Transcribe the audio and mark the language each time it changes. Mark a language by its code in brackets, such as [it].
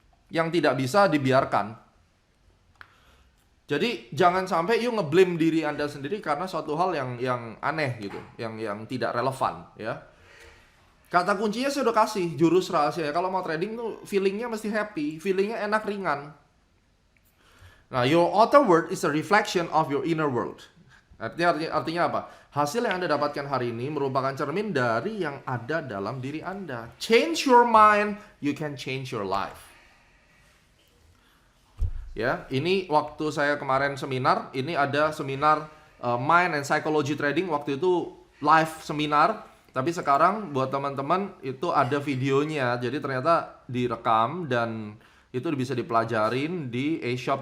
[id] Yang tidak bisa dibiarkan. Jadi jangan sampai you ngeblame diri Anda sendiri karena suatu hal yang aneh gitu, yang tidak relevan ya. Kata kuncinya saya udah kasih jurus rahasia ya. Kalau mau trading tuh feelingnya mesti happy, feelingnya enak ringan. [en] Nah, your outer world is a reflection of your inner world. [id] Artinya apa? Hasil yang Anda dapatkan hari ini merupakan cermin dari yang ada dalam diri Anda. [en] Change your mind, you can change your life. [id] Ya, ini waktu saya kemarin seminar, ini ada seminar Mind and Psychology Trading, waktu itu live seminar, tapi sekarang buat teman-teman itu ada videonya, jadi ternyata direkam dan itu bisa dipelajarin di eShop.